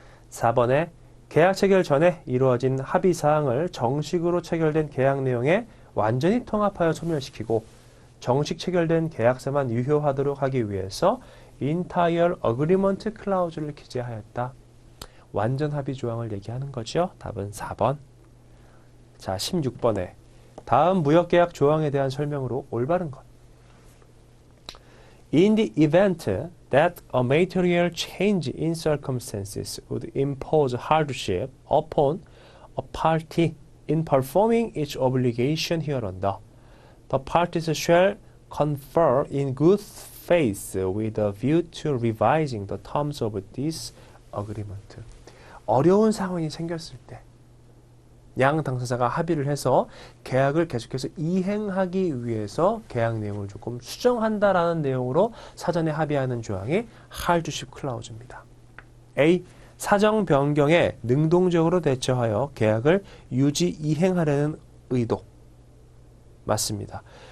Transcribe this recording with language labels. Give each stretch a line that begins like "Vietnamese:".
Korean: 4번에 계약 체결 전에 이루어진 합의 사항을 정식으로 체결된 계약 내용에 완전히 통합하여 소멸시키고 정식 체결된 계약서만 유효하도록 하기 위해서 Entire Agreement Clause를 기재하였다. 완전 합의 조항을 얘기하는 거죠. 답은 4번. 자, 16번에 다음 무역계약 조항에 대한 설명으로 올바른 것.
English: In the event that a material change in circumstances would impose hardship upon a party in performing its obligation hereunder, the parties shall confer in good faith with a view to revising the terms of this agreement.
Korean: 어려운 상황이 생겼을 때 양 당사자가 합의를 해서 계약을 계속해서 이행하기 위해서 계약 내용을 조금 수정한다라는 내용으로 사전에 합의하는 조항이 할드십 클라우즈입니다. A. 사정 변경에 능동적으로 대처하여 계약을 유지 이행하려는 의도. 맞습니다.